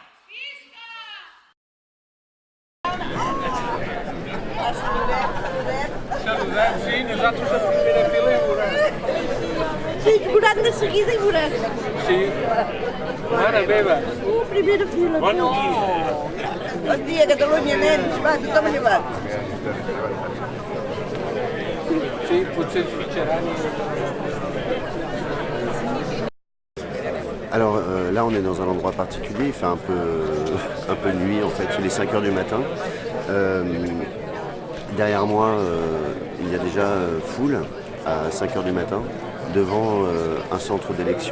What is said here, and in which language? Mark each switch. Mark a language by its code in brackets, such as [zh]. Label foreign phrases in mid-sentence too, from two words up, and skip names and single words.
[ca] Saludem, sí, nosaltres a primera fila i veurem. Sí, veurem de seguida i veurem. Sí. Mare meva. Primera fila. Bon dia. Bon dia, Catalunya, nens. Va, tothom llevat. Sí, potser ens fitxaran. [fr] Alors là on est dans un endroit particulier, il fait un peu nuit en fait, il est 5 heures du matin. Derrière moi il y a déjà foule à 5 heures du matin devant un centre d'élection.